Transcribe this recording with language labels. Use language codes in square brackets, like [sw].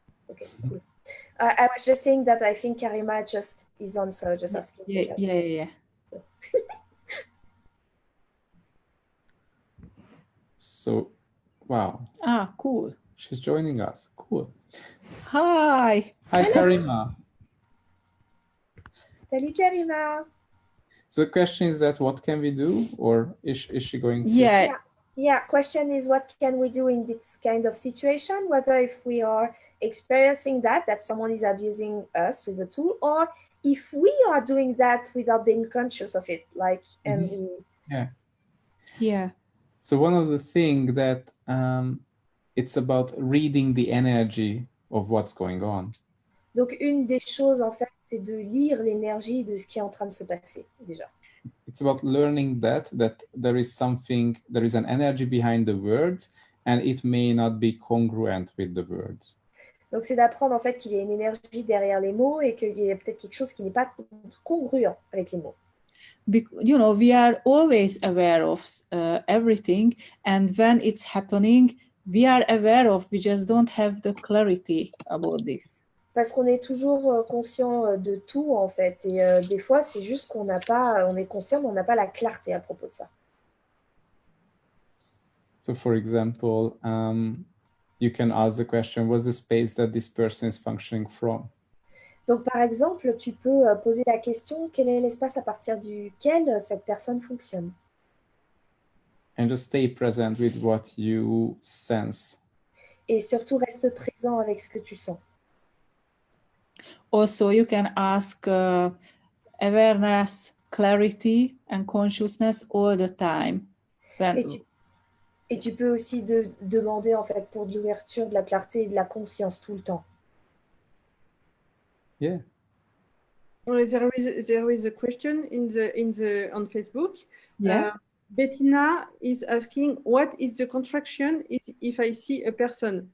[en] Ok, cool. I was just saying that I think Karima just is on, so just asking. Yeah. So, wow, Ah, cool. she's joining us. Cool. Hi. Hi, Karima. [fr] Salut Karima. [en] So the question is that what can we do, or is she going to? Yeah. Question is, what can we do in this kind of situation? Whether if we are experiencing that someone is abusing us with a tool, or if we are doing that without being conscious of it, like, and we... Yeah. So one of the things that it's about reading the energy of what's going on. [fr] Donc, une des choses, en fait, c'est de lire l'énergie de ce qui est en train de se passer, déjà. [en] It's about learning that there is an energy behind the words, and it may not be congruent with the words. [fr] Donc, c'est d'apprendre, en fait, qu'il y a une énergie derrière les mots et qu'il y a peut-être quelque chose qui n'est pas congruent avec les mots. [en] You know, we are always aware of everything, and when it's happening, we are aware of, we just don't have the clarity about this. [fr] Parce qu'on est toujours conscient de tout, en fait. Et des fois, c'est juste qu'on n'a pas, on est conscient, mais on n'a pas la clarté à propos de ça. [en] So, for example, you can ask the question, what's the space that this person is functioning from? [fr] Donc, par exemple, tu peux poser la question, quel est l'espace à partir duquel cette personne fonctionne? [en] And just stay present with what you sense. [fr] Et surtout, reste présent avec ce que tu sens. [en] Also, you can ask awareness, clarity, and consciousness all the time. [fr] Et tu peux aussi demander, en fait, pour de l'ouverture, de la clarté et de la conscience tout le temps. [en] Yeah. There is a question on Facebook. Yeah. Bettina is asking, what is the contraction if I see a person?